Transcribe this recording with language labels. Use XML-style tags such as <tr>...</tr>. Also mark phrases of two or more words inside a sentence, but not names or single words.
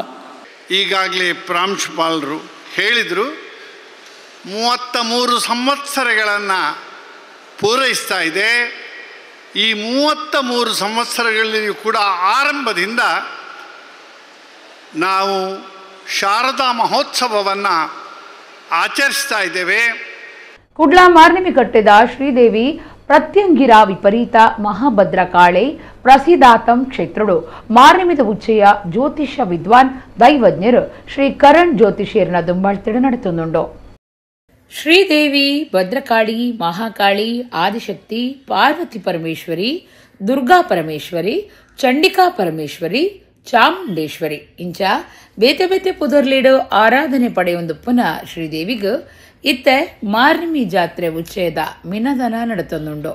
<kn>ಈಗಾಗಲೇ ಪ್ರಾಂಶುಪಾಲರು ಹೇಳಿದರು, 33 ಸಂವತ್ಸರಗಳನ್ನು ಪೂರೈಸ್ತಾ ಇದೆ. ಈ 33 ಸಂವತ್ಸರಗಳಲ್ಲಿಯೂ ಕೂಡ ಆರಂಭದಿಂದ ನಾವು ಶಾರದಾ ಮಹೋತ್ಸವವನ್ನು ಆಚರಿಸ್ತಾ ಇದ್ದೇವೆ.</kn> <tcy>ಕುಡ್ಲ ಮಾರ್ನಿಮಿ ಕಟ್ಟೆದ ಶ್ರೀದೇವಿ ಪ್ರತ್ಯಂಗಿರ ವಿಪರೀತ ಮಹಾಭದ್ರ ಕಾಳೆ ಪ್ರಸಿದ್ಧಾತಂ ಕ್ಷೇತ್ರಡು ಮಾರ್ನಿಮಿದ ಉಚ್ಚೆಯ ಜ್ಯೋತಿಷ ವಿದ್ವಾನ್ ದೈವಜ್ಞರು ಶ್ರೀ ಕರಣ್ ಜ್ಯೋತಿಷಿಯರ್ನ ದುಂಬಾಳ್ತಿಡು ನಡೆತುಂದುಂಡು. ಶ್ರೀದೇವಿ, ಭದ್ರಕಾಳಿ, ಮಹಾಕಾಳಿ, ಆದಿಶಕ್ತಿ, ಪಾರ್ವತಿ ಪರಮೇಶ್ವರಿ, ದುರ್ಗಾ ಪರಮೇಶ್ವರಿ, ಚಂಡಿಕಾ ಪರಮೇಶ್ವರಿ, ಚಾಮುಂಡೇಶ್ವರಿ ಇಂಚ ಬೇತೆ ಬೇತೆ ಪುದರ್ಲೀಡು ಆರಾಧನೆ ಪಡೆಯೊಂದುಪ್ಪುನ ಶ್ರೀದೇವಿಗೆ ಇತ್ತೆ ಮಾರ್ನಿಮಿ ಜಾತ್ರೆ ಉಚ್ಚೇದ ಮಿನದನ ನಡತೊಂದುಂಡು.</tcy>